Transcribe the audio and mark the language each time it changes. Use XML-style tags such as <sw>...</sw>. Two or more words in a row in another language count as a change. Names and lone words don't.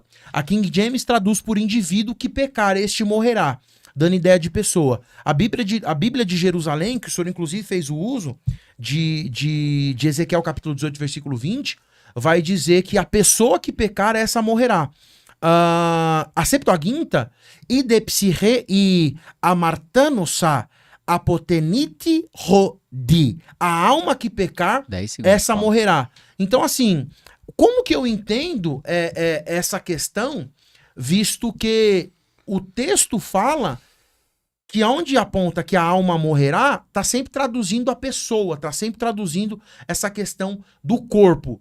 <pt>A King James traduz por indivíduo que pecar, este morrerá, dando ideia de pessoa. A Bíblia de Jerusalém, que o senhor inclusive fez o uso de Ezequiel capítulo 18, versículo 20, vai dizer que a pessoa que pecar, essa morrerá. A Septuaginta,</pt> <el>ἡ δὲ ψυχὴ ἡ ἁμαρτάνουσα ἀποθανεῖται ροδι.</el> <pt>A alma que pecar, 10 segundos, essa Paulo. morrerá. Então, assim, como que eu entendo essa questão, visto que o texto fala que onde aponta que a alma morrerá, tá sempre traduzindo a pessoa, tá sempre traduzindo essa questão do corpo.</pt>